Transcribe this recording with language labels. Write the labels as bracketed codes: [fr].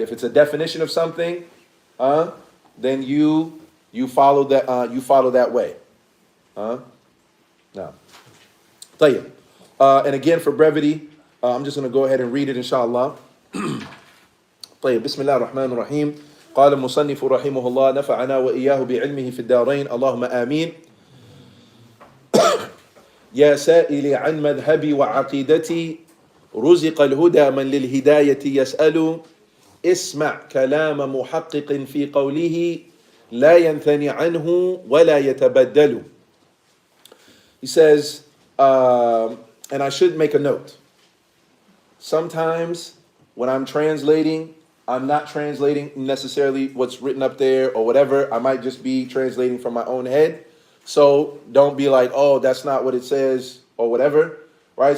[en] If it's a definition of something, then you follow that way. Now, طيب. And again, for brevity, I'm just going to go ahead and read it, inshallah. طيب. [ar] بسم الله الرحمن الرحيم. قال المصنف رحمه الله نفعنا وإياه بعلمه في الدارين اللهم آمين. يا سائلي عن مذهبي وعقيدتي رزق الهدى من للهداية يسأل اسمع كلام محقق في قوله لا ينثني عنه ولا يتبدل. [en] He says, and I should make a note. Sometimes when I'm translating, I'm not translating necessarily what's written up there or whatever. I might just be translating from my own head. So don't be like, oh, that's not what it says or whatever, right?